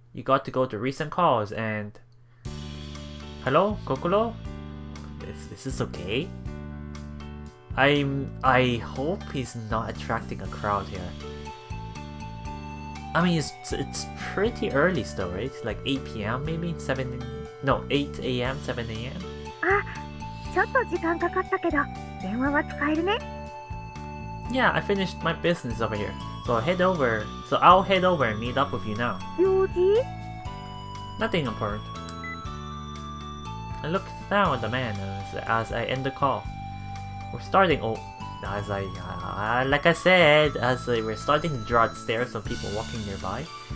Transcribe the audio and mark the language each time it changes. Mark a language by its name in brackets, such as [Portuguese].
[English] You got to go to recent calls and... Hello, Kokoro? Is this okay? I hope he's not attracting a crowd here. I mean, it's pretty early still, right? Like 8 p.m. maybe? 8 a.m., 7 a.m.? [Japanese] あ、ちょっと時間かかったけど、電話は使えるね。 [English] Yeah, I finished my business over here. So I'll head over and meet up with you now. [Japanese] 用事？ [English] Nothing important. I looked down at the man as I end the call. We're starting. Like I said, we're starting to draw stares of people walking nearby.